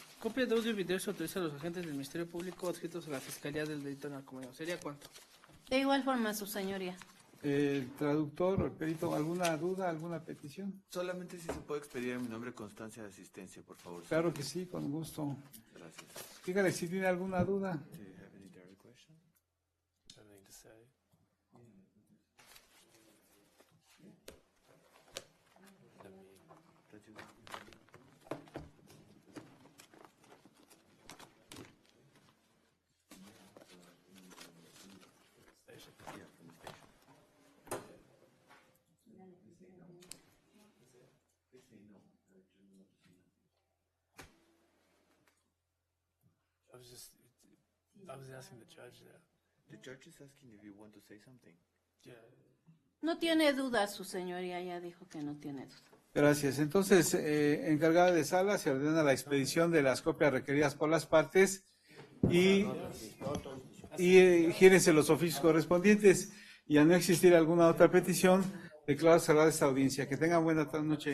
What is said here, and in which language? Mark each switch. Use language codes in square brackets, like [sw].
[es] Copia de audio y video se autoriza a los agentes del Ministerio Público adscritos a la Fiscalía del Delito Narcomenudeo. ¿Sería cuánto? De igual forma, su señoría. Traductor o el perito, ¿alguna duda, alguna petición? Solamente si se puede expedir en mi nombre constancia de asistencia, por favor. Claro que sí, con gusto. Gracias. Dígale si tiene alguna duda. [en] Do you have any direct question? Anything to say? I was asking the judge that. The judge is asking if you want to say something. Yeah. [es] No tiene dudas, su señoría ya dijo que no tiene dudas. Gracias. Entonces, encargada de sala, se ordena la expedición de las copias requeridas por las partes y gírense los oficios correspondientes, y a no existir alguna otra petición, declaro cerrada esta audiencia. Que tengan buena noche.